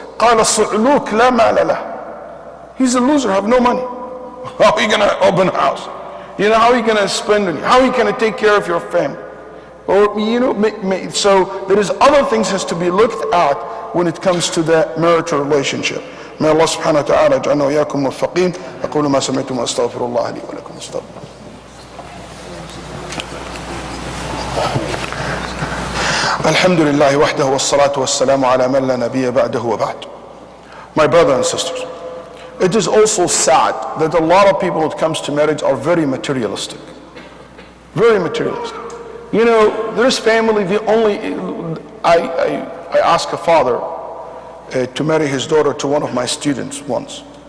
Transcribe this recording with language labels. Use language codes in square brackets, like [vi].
[ar] قَالَ الصُّعْلُوكَ لَا مَالَ لَهُ. [en] He's a loser, have no money. How are you going to open a house? You know, how are you going to spend money? How are you going to take care of your family? Or, you know, so there is other things has to be looked at when it comes to the marital relationship. May Allah subhanahu wa ta'ala [ar] ja'alna wa iyyakum muwaffaqin. أقول ما سمعتم وأستغفر الله لي ولكم استغفر. الحمد لله وحده والصلاة والسلام على من لا نبي بعده وبعد. [en] My brothers and sisters, it is also sad that a lot of people when it comes to marriage are very materialistic. Very materialistic. You know, there's family, I asked a father to marry his daughter to one of my students once.